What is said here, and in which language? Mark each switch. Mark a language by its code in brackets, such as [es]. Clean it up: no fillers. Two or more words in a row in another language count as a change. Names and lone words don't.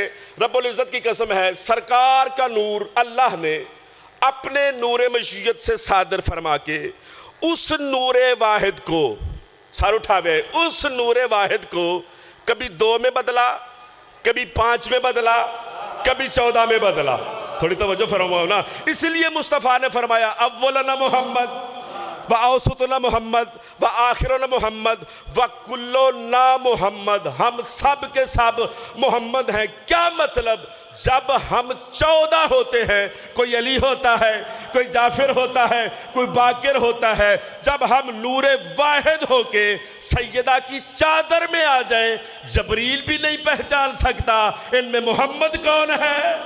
[ur] رب العزت کی قسم ہے، سرکار کا نور اللہ نے اپنے نور مشیت سے صادر فرما کے اس نور واحد کو سر اٹھاوے، اس نور واحد کو کبھی 2 میں بدلا، کبھی 5 میں بدلا، کبھی 14 میں بدلا۔ تھوڑی توجہ فرماؤ نا۔ اس لیے مصطفیٰ نے فرمایا [ar] اولنا محمد و اوسطنا محمد و آخرنا محمد و کلنا محمد، [ur] ہم سب کے سب محمد ہیں۔ کیا مطلب؟ جب ہم 14 ہوتے ہیں، کوئی علی ہوتا ہے، کوئی جعفر ہوتا ہے، کوئی باقر ہوتا ہے، جب ہم نور واحد ہو کے سیدہ کی چادر میں آ جائیں، جبریل بھی نہیں پہچان سکتا ان میں محمد کون ہے۔